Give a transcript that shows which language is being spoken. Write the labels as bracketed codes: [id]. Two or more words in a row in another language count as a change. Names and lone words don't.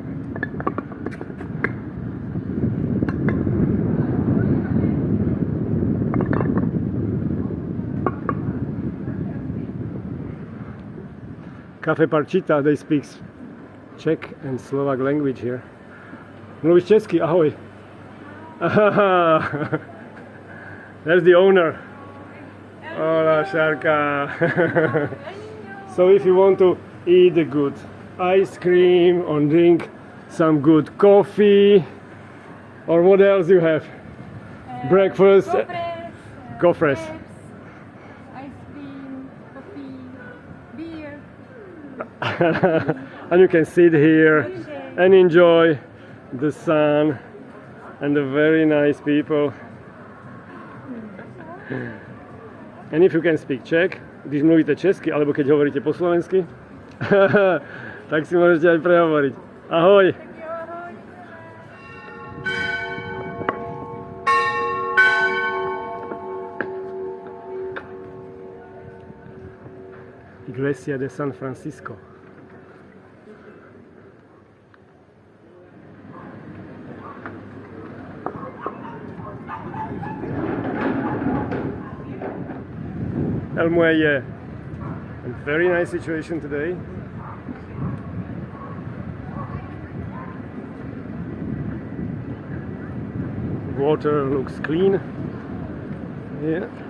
[en] Cafe Parchita, they speak Czech and Slovak language here. [cs] Mluvíš česky? Ahoj! [en] There's the owner. [es] Hola, Sharka! [en] So if you want to eat a good ice cream or drink some good coffee, or what else you have? Breakfast, gofres, ice cream, coffee, beer. And you can sit here and enjoy the sun and the very nice people. And if you can speak Czech, [cs] když mluvíte česky, [sk] alebo keď hovoríte po slovensky, tak si môžete aj prehovoriť. Ahoj! [en] Iglesia de San Francisco. El Muelle. A very nice situation today. Water looks clean. Yeah.